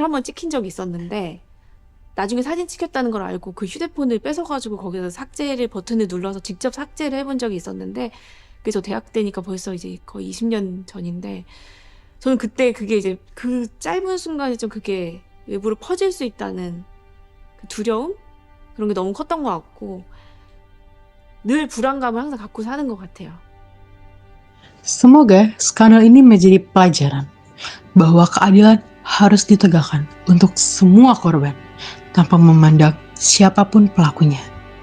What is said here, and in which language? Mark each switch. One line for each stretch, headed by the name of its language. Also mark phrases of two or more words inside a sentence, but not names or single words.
Korean: 한번 찍힌 적이 있었는데 나중에 사진 찍혔다는 걸 알고 그 휴대폰을 뺏어가지고 거기서 삭제를 버튼을 눌러서 직접 삭제를 해본 적이 있었는데 그게 저 대학 때니까 벌써 이제 거의 20년 전인데 저는 그때 그게 이제 그 짧은 순간에 좀 그게 외부로 퍼질 수 있다는 그 두려움? 그런 게 너무 컸던 것 같고 늘 불안감을 항상 갖고 사는 것 같아요.
Indonesian: Semoga skandal ini menjadi pelajaran bahwa keadilan harus ditegakkan untuk semua korban tanpa memandang siapapun pelakunya.